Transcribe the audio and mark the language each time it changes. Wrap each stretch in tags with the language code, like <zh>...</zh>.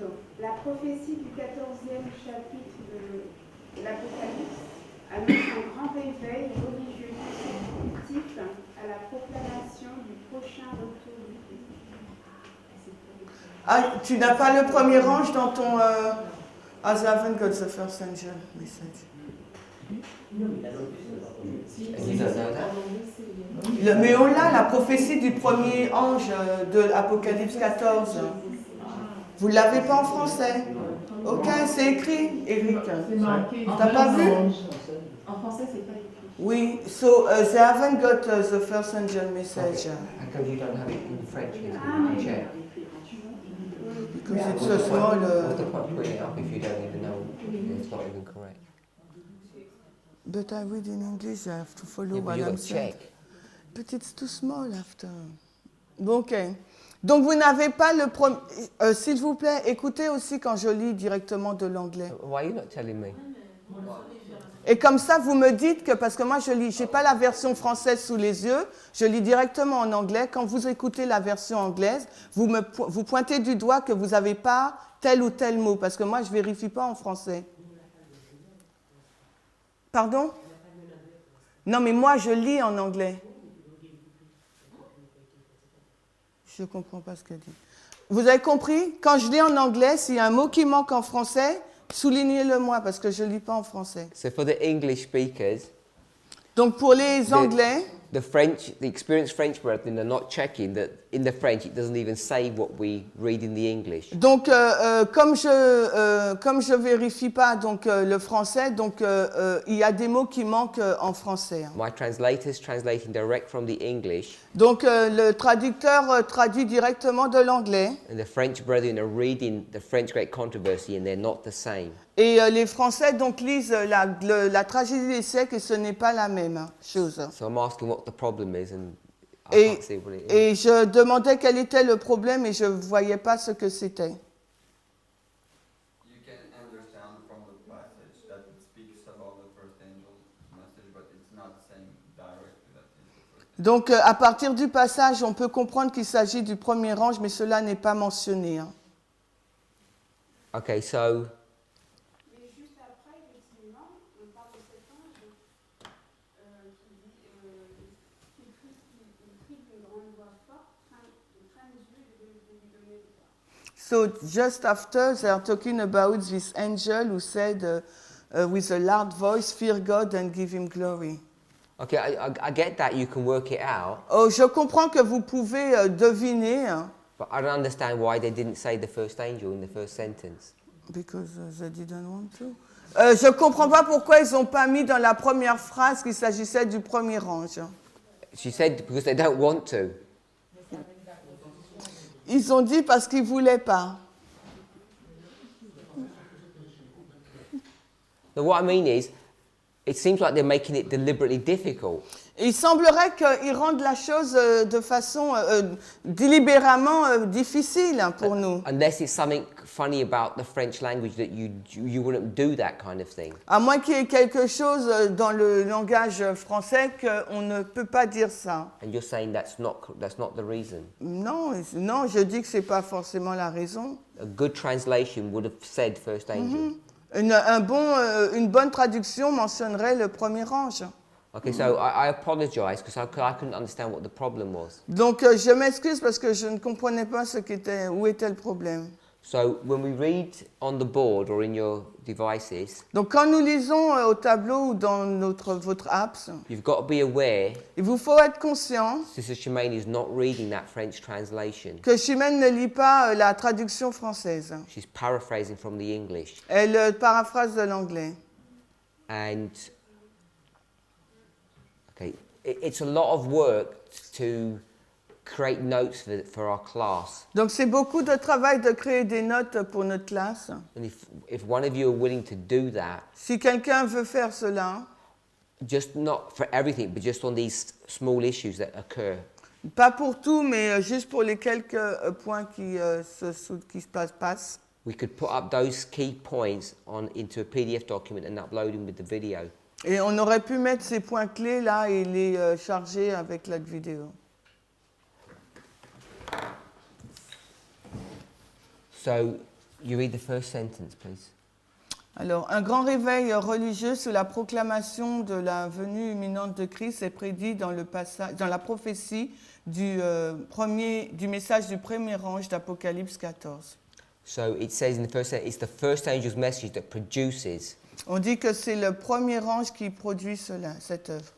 <fr>Donc, la prophétie du 14e chapitre de l'Apocalypse annonce un grand réveil religieux consécutif à la proclamation du prochain retour du Christ. Ah, tu n'as pas le premier ange dans ton...</fr> <en>As I haven't got the first angel message. And you don't know that?</en> <fr>Mais on l'a, la prophétie du premier ange de l'Apocalypse 14. Vous ne l'avez pas en français? Ok, c'est écrit, Eric. C'est marqué. T'as pas vu? En français, c'est pas écrit.</fr> <en>Oui, so they haven't got the first angel message. How come you don't have it in French in the chair? Because it's so small. What's the point of putting it up if you don't even know it's not even correct? But I read in English, I have to follow Yeah, but you've I'm got to saying. check. But it's too small after.</en> <fr>Bon, ok. Donc vous n'avez pas le premier... S'il vous plaît, écoutez aussi quand je lis directement de l'anglais.</fr> <en>Why are you not telling me?</en> <fr>Et comme ça, vous me dites que, parce que moi je lis, j'ai pas la version française sous les yeux, je lis directement en anglais. Quand vous écoutez la version anglaise, vous pointez du doigt que vous n'avez pas tel ou tel mot, parce que moi je vérifie pas en français. Pardon? Non, mais moi je lis en anglais. Je ne comprends pas ce qu'elle dit. Vous avez compris? Quand je lis en anglais, s'il y a un mot qui manque en français, soulignez-le moi, parce que je ne lis pas en français.</fr> <en>So for the English speakers,</en> <fr>Donc pour les Anglais,</fr> <en>the experienced French brethren are not checking that in the French it doesn't even say what we read in the English.</en> <fr>donc comme je vérifie pas donc le français, donc il y a des mots qui manquent en français.</fr> <en>My translator's translating direct from the English,</en> <fr>Donc le traducteur traduit directement de l'anglais</fr> <en>and the French brethren are reading the French Great Controversy, and they're not the same.</en> <fr>et les Français donc lisent la tragédie des siècles et ce n'est pas la même chose.</fr> <en>So I'm asking what the problem is, and I</en> <fr>Et,</fr> <en>can't see what it is.</en> <fr>et je demandais quel était le problème et je ne voyais pas ce que c'était.</fr> <en>You can understand from the passage that it speaks about the first angel's message, but it's not saying directly that it's the first angel.</en> <fr>Donc à partir du passage, on peut comprendre qu'il s'agit du premier ange, mais cela n'est pas mentionné. Hein.</fr> <en>Okay, so</en> <fr>Mais juste après, effectivement, on parle de cet ange qui dit qu'il crie d'une grande voix forte, traîne Dieu de lui donner le droit.</fr> <en>So just after, they are talking about this angel who said with a loud voice, "Fear God and give Him glory." okay, I get that you can work it out,</en> <fr>Oh, je comprends que vous pouvez deviner, hein,</fr> <en>but I don't understand why they didn't say the first angel in the first sentence. because they didn't want to.</en> <fr>Je ne comprends pas pourquoi ils n'ont pas mis dans la première phrase qu'il s'agissait du premier ange.</fr> <en>She said because they don't want to.</en> <fr>Ils ont dit parce qu'ils ne voulaient pas.</fr> <en>So what I mean is, it seems like they're making it deliberately difficult.</en> <fr>Il semblerait qu'ils rendent la chose de façon délibérément difficile pour nous.</fr> <en>Unless it's something funny about the French language that you wouldn't do that kind of thing.</en> <fr>À moins qu'il y ait quelque chose dans le langage français qu'on ne peut pas dire ça.</fr> <en>And you're saying that's not the reason.</en> <fr>Non, non, je dis que ce n'est pas forcément la raison.</fr> <en>A good translation would have said first angel.</en> <fr>Une bonne traduction mentionnerait le premier ange.</fr> <en>Okay, so I apologize because I couldn't understand what the problem was.</en> <fr>Donc je m'excuse parce que je ne comprenais pas où était le problème.</fr> <en>So when we read on the board or in your devices,</en> <fr>Donc quand nous lisons au tableau ou dans votre apps,</fr> <en>you've got to be aware</en> <fr>il vous faut être conscient</fr> <en>Sister Shemaine is not reading that French translation.</en> <fr>que Chimène ne lit pas la traduction française.</fr> <en>She's paraphrasing from the English.</en> <fr>Elle paraphrase de l'anglais.</fr> <en>And okay, it's a lot of work to create notes for our class.</en> <fr>Donc c'est beaucoup de travail de créer des notes pour notre classe.</fr> <en>And if one of you are willing to do that,</en> <fr>Si quelqu'un veut faire cela,</fr> <en>just not for everything, but just on these small issues that occur,</en> <fr>pas pour tout, mais juste pour les quelques points qui se passent,</fr> <en>we could put up those key points into a PDF document and upload them with the video.</en> <fr>et on aurait pu mettre ces points clés là et les charger avec la vidéo.</fr> <en>So, you read the first sentence, please.</en> <fr>Alors, un grand réveil religieux sous la proclamation de la venue imminente de Christ est prédit dans la prophétie du message du premier ange d'Apocalypse 14.</fr> <en>So it says in the first sentence, it's the first angel's message that produces</en> <fr>On dit que c'est le premier ange qui produit cette œuvre,</fr>